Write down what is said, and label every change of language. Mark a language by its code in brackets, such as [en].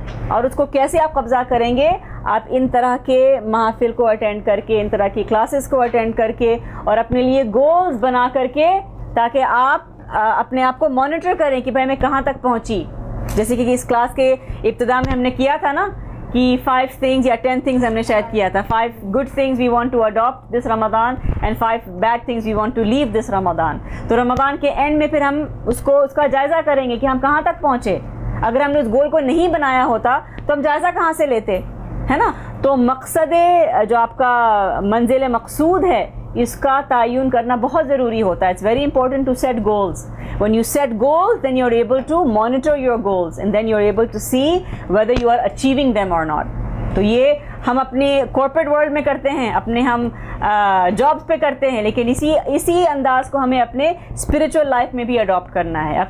[ur] اور اس کو کیسے آپ قبضہ کریں گے؟ آپ ان طرح کے محافل کو اٹینڈ کر کے، ان طرح کی کلاسز کو اٹینڈ کر کے، اور اپنے لیے گولز بنا کر کے، تاکہ آپ اپنے آپ کو مانیٹر کریں کہ بھائی میں کہاں تک پہنچی. جیسے کہ اس کلاس کے ابتدا میں ہم نے کیا تھا نا کہ 5 things یا 10 things ہم نے شاید کیا تھا. [en] 5 good things we want to adopt this Ramadan and 5 bad things we want to leave this Ramadan. [ur] تو رمضان کے اینڈ میں پھر ہم اس کا جائزہ کریں گے کہ ہم کہاں تک پہنچے. اگر ہم نے اس گول کو نہیں بنایا ہوتا تو ہم جائزہ کہاں سے لیتے، ہے نا. تو مقصد جو آپ کا منزل مقصود ہے اس کا تعین کرنا بہت ضروری ہوتا ہے. [en] It's very important to set goals. when you set goals then you are able to monitor your goals and then you are able to see whether you are achieving them or not. [ur] تو یہ ہم اپنے corporate world میں کرتے ہیں، اپنے ہم jobs پہ کرتے ہیں، لیکن اسی انداز کو ہمیں اپنے اسپریچول لائف میں بھی اڈاپٹ کرنا ہے.